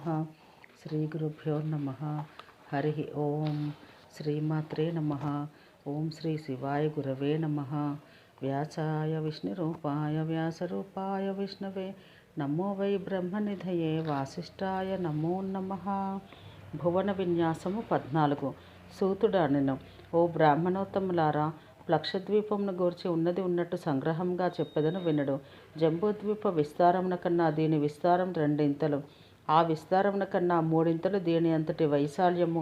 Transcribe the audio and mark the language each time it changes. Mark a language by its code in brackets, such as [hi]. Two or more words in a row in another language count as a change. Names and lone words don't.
[sa] श्रीगुरुभ्यो नमः। हरिः ओं। श्रीमात्रे नमः। ओं श्री शिवाय गुरवे नमः। व्यासाय विष्णुरूपाय व्यासरूपाय विष्णवे नमो वै ब्रह्मनिधये वासिष्ठाय नमो नमः। [te] భువన విన్యాసము 14. సూతుడు అనెను, ఓ బ్రాహ్మణోత్తములారా, లక్షద్వీపమును గూర్చి ఉన్నది ఉన్నట్టు సంగ్రహంగా చెప్పెదను వినడు. జంబూద్వీప విస్తారమున కన్నా దీని విస్తారం రెండింతలు, ఆ విస్తారమున కన్నా మూడింతలు దీని అంతటి వైశాల్యము.